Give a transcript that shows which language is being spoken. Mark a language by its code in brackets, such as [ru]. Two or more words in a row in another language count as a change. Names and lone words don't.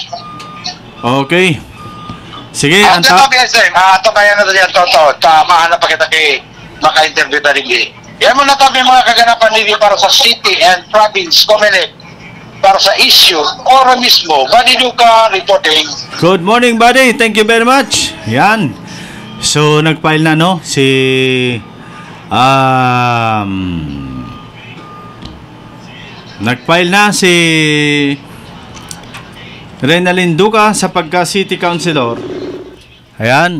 [tl] Okay. Sige, Ito kaya na yan, Toto. Mahanap pa kita kay maka-interview na rin. Yan mo na kami mga kaganapan nili para sa [en] city and province, [tl] Comelec, para sa issue, ora mismo, Badiduka reporting. [en] Good morning, buddy. Thank you very much. [tl] Yan. So, nag-file na, no? Nag-file na si Renalyn Duca sa pagka-city councilor. Ayan.